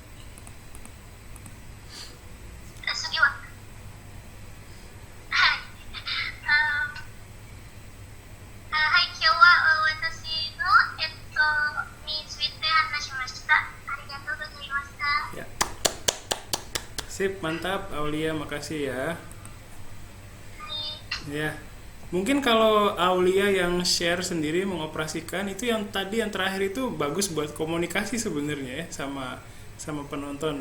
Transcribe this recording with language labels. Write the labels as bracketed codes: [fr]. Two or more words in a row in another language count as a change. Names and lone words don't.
[ja] 次は、はい。はい、今日は私の、について話しました。ありがとうございました。 [id] Ya. Sip, mantap Aulia, makasih ya. [ja] はい、 [id] Ya. Mungkin kalau Aulia yang share sendiri mengoperasikan itu yang tadi yang terakhir itu bagus buat komunikasi sebenarnya ya sama penonton.